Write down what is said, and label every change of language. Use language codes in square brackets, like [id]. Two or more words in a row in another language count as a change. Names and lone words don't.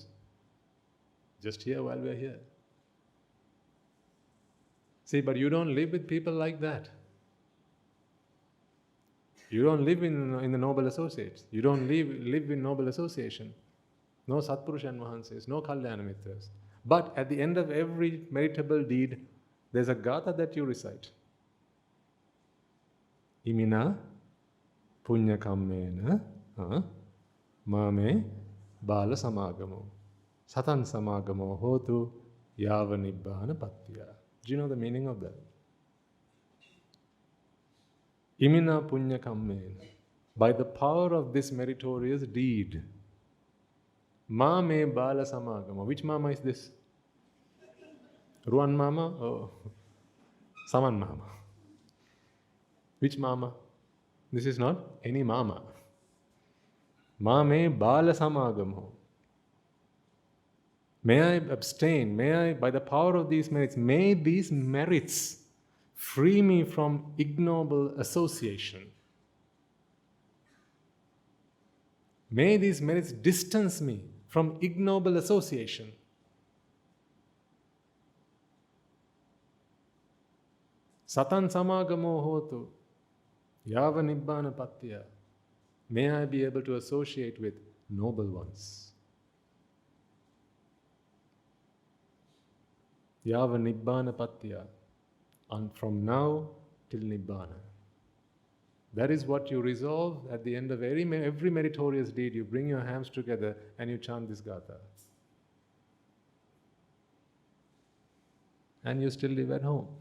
[en] Just here while we are here. See, but you don't live with people like that. You don't live in the noble associates. You don't live in noble association. No [pi] Satpurushan Mahansis, [en] no [pi] Kalyana Mitras. [en] But at the end of every meritable deed, there's a gatha that you recite. [pi] Imina punya kammena mame bala samagamo satan samagamo hotu yava nibbana pattiya. [en] Do you know the meaning of that? [pi] Imina punya kammena. [en] By the power of this meritorious deed, [pi] mame bala samagamo. [en] Which mama is this? Ruan mama or Saman mama? Which mama? This is not any mama. [pi] Mame bala samagamo. [en] May I abstain, by the power of these merits, may these merits free me from ignoble association. May these merits distance me from ignoble association. [pi] Satan samagamo hotu yava Nibbāna patya. [en] May I be able to associate with noble ones. [pi] Yava Nibbāna patya. [en] And from now till Nibbāna. That is what you resolve at the end of every meritorious deed. You bring your hands together and you chant this gatha. And you still live at home.